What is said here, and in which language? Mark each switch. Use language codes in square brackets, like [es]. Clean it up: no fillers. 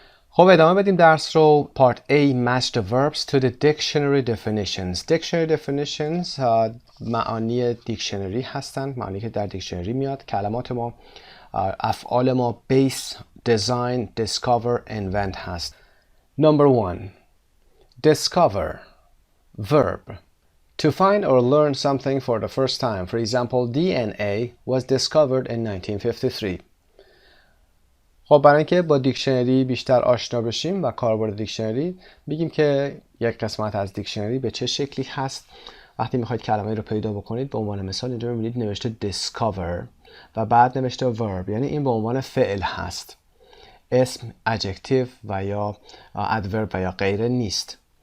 [fa] خب ادامه بدیم درس رو. [en] Part A, match the verbs to the dictionary definitions. [fa] Dictionary definitions معانی دیکشنری هستند، معانی که در دیکشنری میاد. کلمات ما، افعال ما base, design, discover, invent هست. [en] Number 1. Discover. Verb. To find or learn something for the first time. For example, DNA was discovered in 1953. [fa] خب برای اینکه با دیکشنری بیشتر آشنا بشیم و کاربرد دیکشنری میگیم که یک قسمت از دیکشنری به چه شکلی هست. وقتی میخواید کلمه رو پیدا بکنید به عنوان مثال اینجا میبینید نوشته discover و بعد نوشته verb، یعنی این به عنوان فعل هست، اسم، adjective و یا adverb و یا غیره نیست.